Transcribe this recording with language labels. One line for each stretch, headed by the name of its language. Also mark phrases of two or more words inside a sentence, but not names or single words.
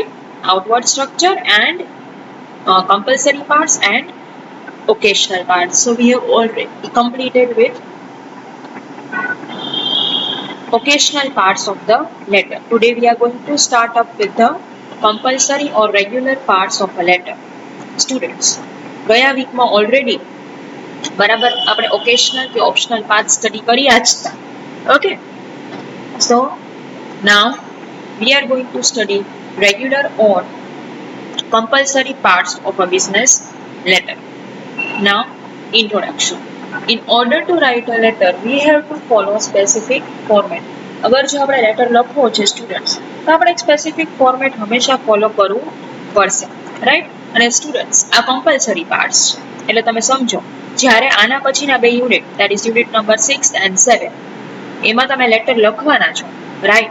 English: Outward structure and compulsory parts and occasional parts. So, we have already completed with occasional parts of the letter. Today we are going to start up with the compulsory or regular parts of a letter. Students,
Gujarati: ગયા વીકમાં ઓલરેડી બરાબર આપણે occasional કે
English: optional parts
Gujarati: સ્ટડી કર્યા જ હતા.
English: Okay, so now we are going to study regular or compulsory parts of a business letter. Now, introduction. In order to write a letter, we have to follow specific format.
Gujarati: અગર જો આપણે લેટર લખવો છે સ્ટુડન્ટ્સ તો આપણે એક
English: specific format
Gujarati: હંમેશા ફોલો કરવું પડશે, રાઈટ? અને સ્ટુડન્ટ્સ આ
English: compulsory parts
Gujarati: છે, એટલે તમે સમજો જ્યારે આના પછીના બે યુનિટ
English: that is unit number 6 and 7
Gujarati: એમાં તમે લેટર લખવાના છો, રાઈટ?